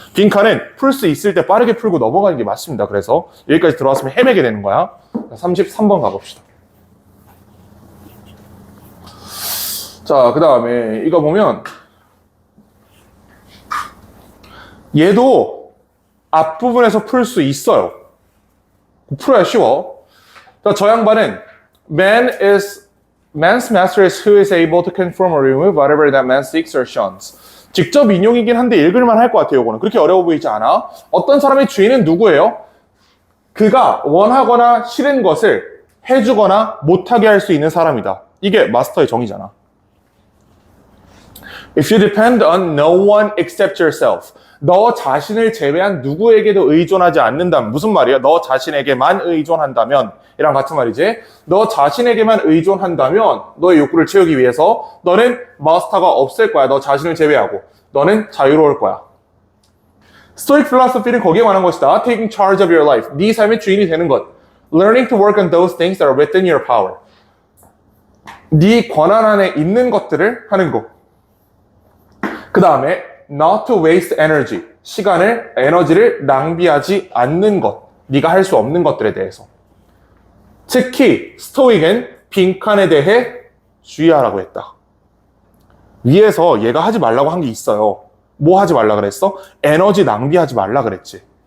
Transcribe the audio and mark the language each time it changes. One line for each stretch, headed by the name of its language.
Korean: 빈칸은 풀 수 있을 때 빠르게 풀고 넘어가는 게 맞습니다. 그래서 여기까지 들어왔으면 헤매게 되는 거야. 33번 가봅시다. 자, 그 다음에 이거 보면 얘도 앞부분에서 풀 수 있어요. 풀어야 쉬워. 자, 저 양반은
English: man's master is who is able to confirm or remove whatever that man seeks or shuns.
Korean: 직접 인용이긴 한데 읽을만 할 것 같아요. 이거는 그렇게 어려워 보이지 않아. 어떤 사람의 주인은 누구예요? 그가 원하거나 싫은 것을 해주거나 못하게 할 수 있는 사람이다. 이게 마스터의 정의잖아.
English: If you depend on no one except yourself.
Korean: 너 자신을 제외한 누구에게도 의존하지 않는다면, 무슨 말이야? 너 자신에게만 의존한다면 이랑 같은 말이지. 너 자신에게만 의존한다면 너의 욕구를 채우기 위해서 너는 마스터가 없을 거야. 너 자신을 제외하고 너는 자유로울 거야. Stoic philosophy는 거기에 관한 것이다.
English: Taking charge of your life.
Korean: 네 삶의 주인이 되는 것.
English: Learning to work on those things that are within your power.
Korean: 네 권한 안에 있는 것들을 하는 것. 그 다음에
English: not to waste energy.
Korean: 에너지를 낭비하지 않는 것. 네가 할 수 없는 것들에 대해서. 특히 스토익은 빈칸에 대해 주의하라고 했다. 위에서 얘가 하지 말라고 한 게 있어요. 뭐 하지 말라 그랬어? 에너지 낭비하지 말라 그랬지.